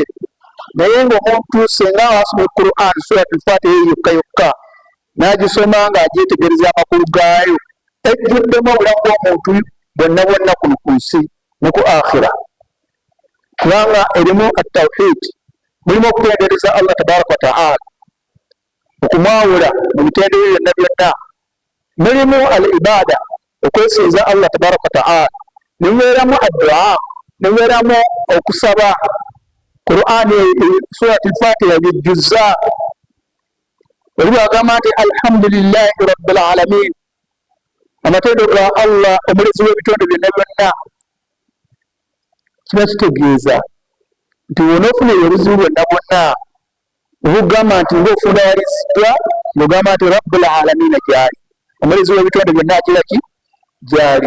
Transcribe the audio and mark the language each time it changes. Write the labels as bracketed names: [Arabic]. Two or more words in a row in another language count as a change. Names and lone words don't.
[Ganda] Naye ng'omuntu senga asoma Quran suratul Fatiha yokka yokka n'agisoma ng'agyetegereza amakulu gaayo, ejjuddemu obulamu bw'omuntu bwonna bwonna kuno ku nsi ne ku akhira, kubanga erimu at-tawhid, mulimu okutendereza Allah [Arabic] تبارك وتعالى, [Ganda] okumwawula mu mitendera byonna byonna, mulimu al-ibada, okwesinza Allah [Arabic] تبارك وتعالى, [Ganda] nimubeeramu ad-du'a, nimubeeramu okusaba. Quran suratul Fatiha bijjuzza olibagamba nti [Arabic] الحمد لله رب العالمين, [Ganda] amatendo ga Allah omulezi w'ebitonde byonna byonna. Kiba kitegeeza nti wonoofuna obuzibu bwonna bwonna obugamba nti ng'ofundawaliziddwa ng'ogamba nti [Arabic] رب العالمين [Ganda] gyali, omulezi w'ebitonde byonna akiraki gyali.